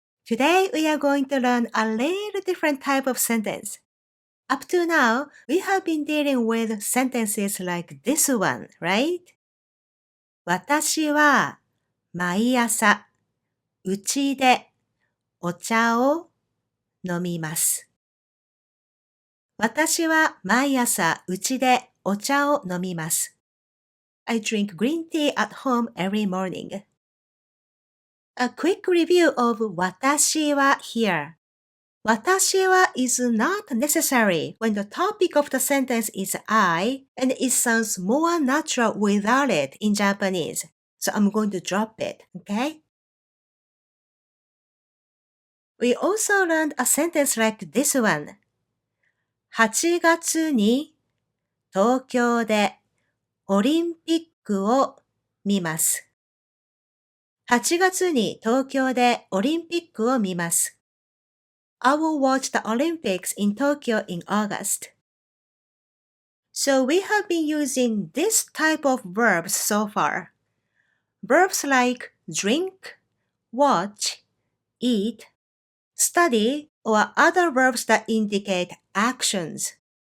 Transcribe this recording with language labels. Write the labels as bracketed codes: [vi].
[en] Today we are going to learn a little different type of sentence.Up to now, we have been dealing with sentences like this one, right? [ja] 私は毎朝うちでお茶を飲みます。私は毎朝うちでお茶を飲みます。 [en] I drink green tea at home every morning. A quick review of 私は here. 私は is not necessary when the topic of the sentence is I, and it sounds more natural without it in Japanese. So I'm going to drop it, okay? We also learned a sentence like this one. [ja] 8月に東京でオリンピックを見ます。 8月に東京でオリンピックを見ます。 [en] I will watch the Olympics in Tokyo in August. So we have been using this type of verbs so far. Verbs like drink, watch, eat, study, or other verbs that indicate actions.